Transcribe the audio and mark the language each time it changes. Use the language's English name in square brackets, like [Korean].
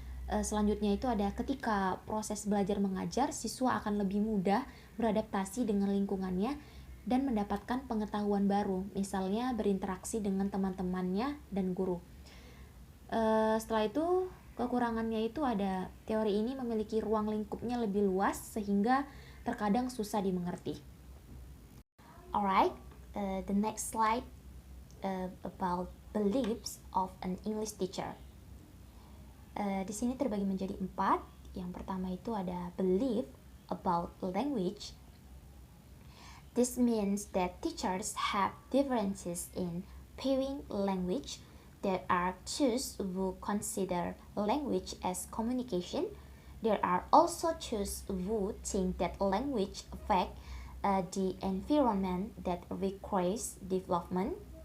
[Indonesian] Selanjutnya itu ada ketika proses belajar mengajar, siswa akan lebih mudah beradaptasi dengan lingkungannya dan mendapatkan pengetahuan baru, misalnya berinteraksi dengan teman-temannya dan guru. Setelah itu kekurangannya itu ada teori ini memiliki ruang lingkupnya lebih luas sehingga terkadang susah dimengerti. [English] Alright, the next slide about beliefs of an English teacher. [Indonesian] Di sini terbagi menjadi 4. Yang pertama itu ada belief about language. [English] This means that teachers have differences in viewing language. There are those who consider language as communication. There are also those who think that language affects the environment that requires development.